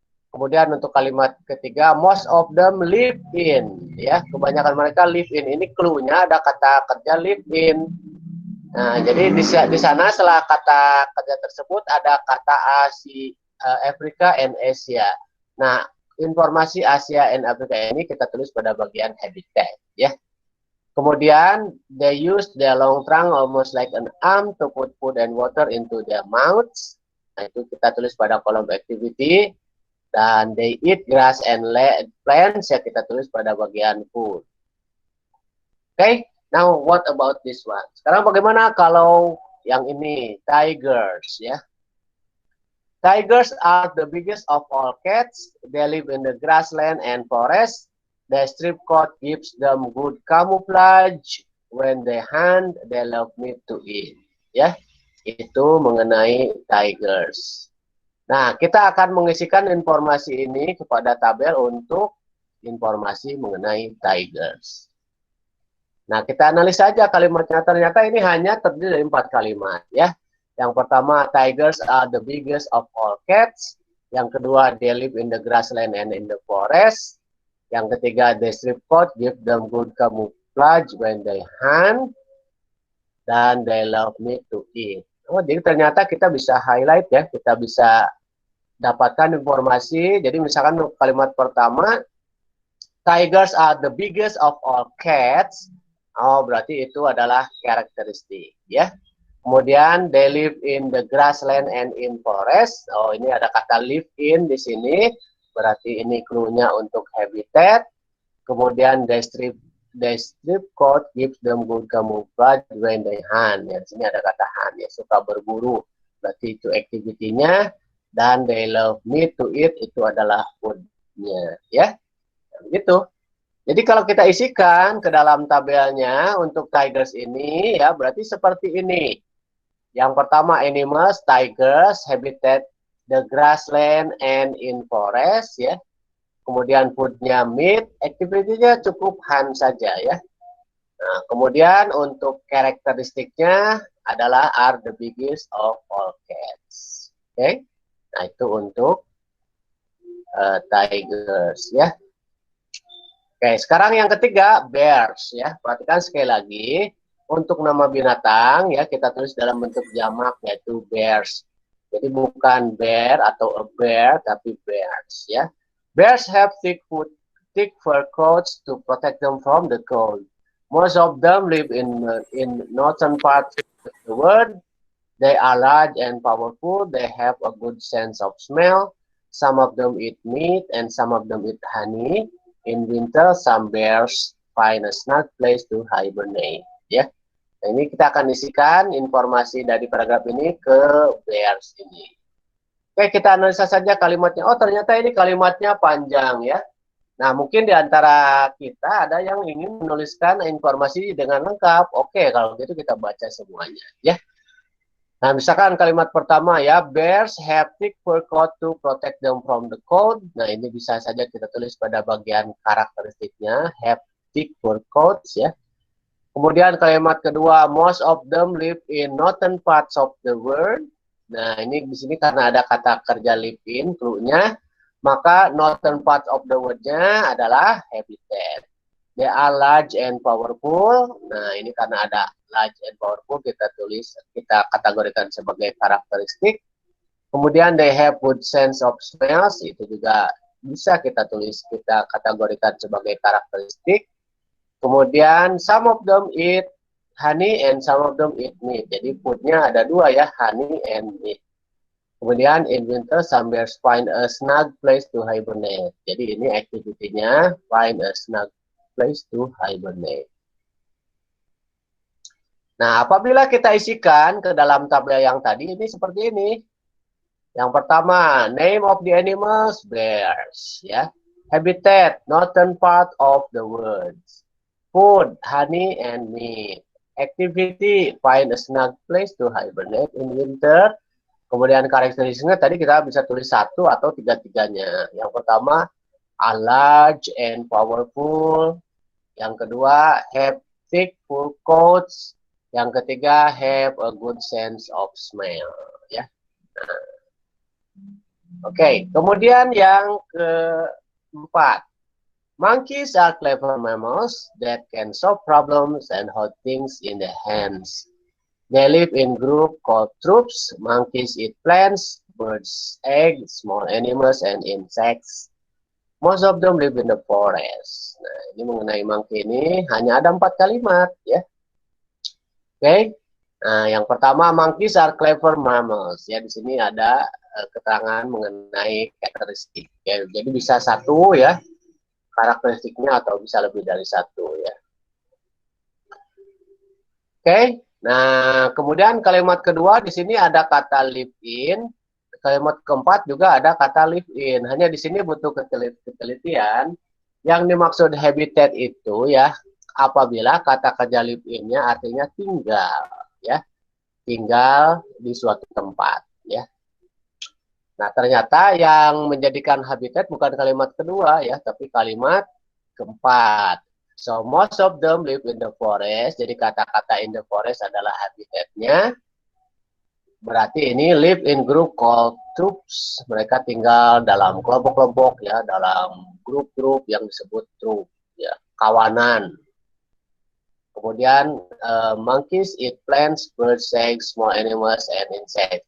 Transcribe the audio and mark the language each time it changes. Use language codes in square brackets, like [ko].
[id] Kemudian untuk kalimat ketiga, [en] most of them live in, [id] ya, kebanyakan mereka live in. Ini clue-nya ada kata kerja live in. Nah, jadi di sana setelah kata kerja tersebut ada kata Asia, Afrika and Asia. Nah, informasi Asia and Afrika ini kita tulis pada bagian habitat, ya. [en] Kemudian they use their long trunk almost like an arm to put food and water into their mouths. [id] Nah, itu kita tulis pada kolom activity. Dan [en] they eat grass and plants [id] ya kita tulis pada bagian food. [en] Okay, now what about this one? [id] Sekarang bagaimana kalau yang ini tigers ya? [en] Tigers are the biggest of all cats. They live in the grassland and forest. Their strip coat gives them good camouflage. When they hunt, they love meat to eat. [id] Ya, itu mengenai tigers. Nah, kita akan mengisikan informasi ini kepada tabel untuk informasi mengenai tigers. Nah, kita analisa saja kalimatnya. Ternyata ini hanya terdiri dari 4 kalimat, ya. Yang pertama, [en] tigers are the biggest of all cats. [id] Yang kedua, [en] they live in the grassland and in the forest. [id] Yang ketiga, [en] the strip coat give them good camouflage when they hunt. Dan they love meat to eat. [id] Oh, jadi ternyata kita bisa highlight ya, kita bisa dapatkan informasi. Jadi misalkan kalimat pertama, [en] tigers are the biggest of all cats. [id] Oh, berarti itu adalah karakteristik ya. [en] Kemudian they live in the grassland and in forest. [id] Oh, ini ada kata live in di sini. Berarti ini clue-nya untuk habitat. [en] Kemudian they strip coat gives them good camouflage when they hunt. [id] Ya, di sini ada kata hunt ya, suka berburu. Berarti itu activity-nya. Dan [en] they love meat to eat [id] itu adalah food-nya ya. Begitu. Jadi kalau kita isikan ke dalam tabelnya untuk tigers ini ya berarti seperti ini. Yang pertama [en] animals, tigers, habitat the grassland and in forest ya. [id] Kemudian food-nya meat, activity-nya cukup hunt saja ya. Nah, kemudian untuk karakteristiknya adalah [en] are the biggest of all cats. [id] Oke. Okay? Nah, itu untuk tigers ya. Oke, sekarang yang ketiga bears ya. Perhatikan sekali lagi untuk nama binatang ya kita tulis dalam bentuk jamak yaitu bears. Jadi bukan bear atau a bear tapi bears ya. [en] Bears have thick fur coats to protect them from the cold. Most of them live in northern parts of the world. They are large and powerful. They have a good sense of smell. Some of them eat meat and some of them eat honey. In winter, some bears find a snug place to hibernate. [id] Ya, nah, ini kita akan isikan informasi dari paragraf ini ke bears ini. Oke, kita analisa saja kalimatnya. Oh, ternyata ini kalimatnya panjang ya. Nah, mungkin di antara kita ada yang ingin menuliskan informasi dengan lengkap. Oke, kalau gitu kita baca semuanya ya. Nah, misalkan kalimat pertama ya, [en] bears have thick fur coat to protect them from the cold. [id] Nah, ini bisa saja kita tulis pada bagian karakteristiknya, [en] have thick fur coats [id] ya. Kemudian kalimat kedua, [en] most of them live in northern parts of the world. [id] Nah, ini di sini karena ada kata kerja live in, clue-nya, maka [en] northern parts of the world- [id] nya adalah habitat. [en] They are large and powerful. [id] Nah, ini karena ada [en] large and powerful [id] kita kategorikan sebagai karakteristik. [en] Kemudian they have good sense of smells, [id] itu juga bisa kita kategorikan sebagai karakteristik. [en] Kemudian some of them eat honey and some of them eat meat. [id] Jadi foodnya ada dua ya, [en] honey and meat. Kemudian in winter some bears find a snug place to hibernate. [id] Jadi ini activity-nya [en] find a snug place to hibernate. [id] Nah, apabila kita isikan ke dalam tabel yang tadi ini seperti ini. Yang pertama, [en] name of the animals, bears, ya. Habitat, northern part of the woods. Food, honey and meat. Activity, find a snug place to hibernate in winter. [id] Kemudian karakteristiknya tadi kita bisa tulis satu atau tiga-tiganya. Yang pertama, [en] are large and powerful. [id] Yang kedua, [en] have thick fur coats. [id] Yang ketiga, [en] have a good sense of smell. [id] Ya. Nah. Oke, kemudian yang keempat. [en] Monkeys are clever mammals that can solve problems and hold things in their hands. They live in group called troops. Monkeys eat plants, birds, eggs, small animals, and insects. Most of them live in the forest. [id] Nah, ini mengenai monkey ini hanya ada 4 kalimat, ya. Oke. Nah, yang pertama, [en] monkeys are clever mammals. [id] Ya, di sini ada keterangan mengenai karakteristik. Ya, jadi bisa satu ya karakteristiknya atau bisa lebih dari satu ya. Oke. Nah, kemudian kalimat kedua di sini ada kata live in. Kalimat keempat juga ada kata live in. Hanya di sini butuh ketelitian. Yang dimaksud habitat itu ya apabila kata kerja live in-nya artinya tinggal ya. Tinggal di suatu tempat ya. Nah, ternyata yang menjadikan habitat bukan kalimat kedua ya, tapi kalimat keempat. [en] So, most of them live in the forest. [id] Jadi kata-kata in the forest adalah habitatnya. Berarti ini [en] live in group called troops. [id] Mereka tinggal dalam kelompok-kelompok ya, dalam grup-grup yang disebut troop ya, kawanan. [en] Kemudian monkeys eat plants, birds, eggs, small animals, and insects.